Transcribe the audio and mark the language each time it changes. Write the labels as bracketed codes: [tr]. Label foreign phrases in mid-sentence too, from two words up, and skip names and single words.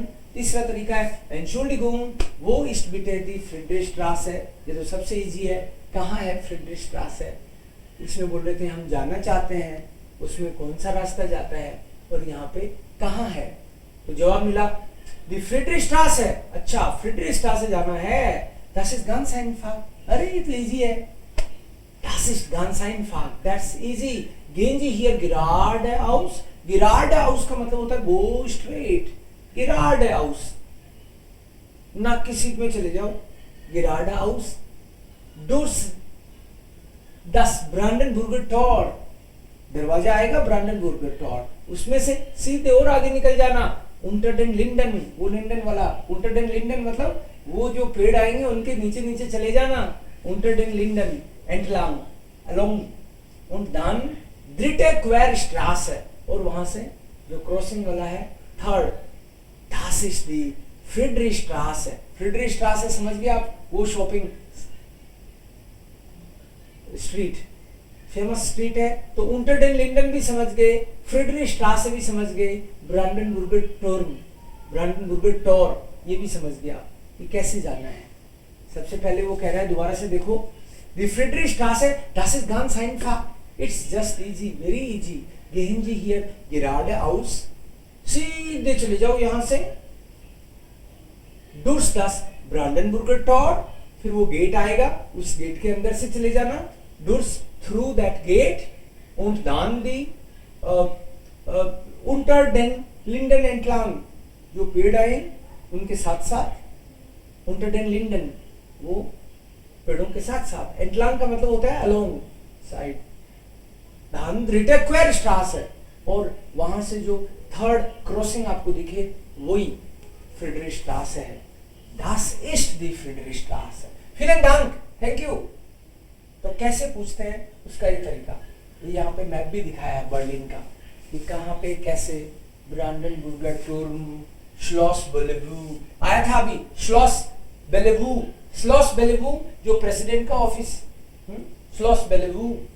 [hi] तीसरा तरीका है [de] Entschuldigung, wo ist bitte die Friedrichstraße है. [hi] ये तो सबसे इजी है. कहाँ है फ्रीडरिशस्ट्रास है. इसमें बोल रहे थे हम जाना चाहते हैं, उसमें कौन सा रास्ता जाता है और यहाँ पे कहाँ है. तो जवाब मिला दी फ्रीडरिशस्ट्रास है. अच्छा फ्रीडरिशस्ट्रास से जाना है. [de] Das ist ganz einfach. [hi] अरे ये तो इजी है. [de] Das ist ganz einfach. [en] That's easy. [de] Gehen Sie hier geradeaus. [hi] Geradeaus का मतलब होता है [en] go straight. [hi] Geradeaus. ना किसी में चले जाओ. [de] Geradeaus. Durch das Brandenburger Tor. [hi] दरवाजा आएगा ब्रांडनबुर्गर टॉर, उसमें से सीधे और आगे निकल जाना. [de] unter den Linden, [hi] वो लिंडन वाला. [de] unter den Linden [hi] मतलब वो जो पेड़ आएंगे उनके नीचे नीचे चले जाना. [de] unter den Linden entlang along und dann dritte Querstraße, [hi] और वहां से जो क्रॉसिंग वाला है थर्ड. [de] das ist die Friedrichstraße. [hi] Friedrichstraße समझ गए आप, वो शॉपिंग स्ट्रीट फेमस स्ट्रीट है. तो [de] unter den Linden [hi] भी समझ गए, फ्रीडरिशस्ट्रासे भी समझ गए, ब्रांडनबुर्गर टॉर ये भी समझ गया. ये कैसे जाना है. सबसे पहले वो कह रहा है, दोबारा से देखो, [de] die Friedrichstraße, das ist ganz einfach. [en] It's just easy, very easy. [de] Gehen Sie hier geradeaus, [hi] सीधे चले जाओ यहां से. [de] durch das Brandenburger Tor, [hi] फिर वो गेट आएगा, उस गेट के अंदर से चले जाना. [de] durch [en] through that gate [de] und dann die unter den Linden entlang, [hi] जो पेड़ आए उनके साथ साथ. [de] unter den Linden [hi] वो पेड़ों के साथ साथ. entlang का मतलब होता है [en] along side. [de] dann dritte Querstraße, [hi] और वहां से जो थर्ड क्रॉसिंग आपको दिखे वही फ्रीडरिशस्ट्रासे है. [de] das ist die Friedrichstraße. vielen Dank, [en] thank you. [hi] तो कैसे पूछते हैं उसका ये तरीका. ये यहाँ पे मैप भी दिखाया है बर्लिन का, कि कहाँ पे कैसे. ब्रांडनबुर्गर टूर्म, श्लॉस बेलेवू आया था अभी. श्लॉस बेलेवू जो प्रेसिडेंट का ऑफिस, श्लॉस बेलेवू.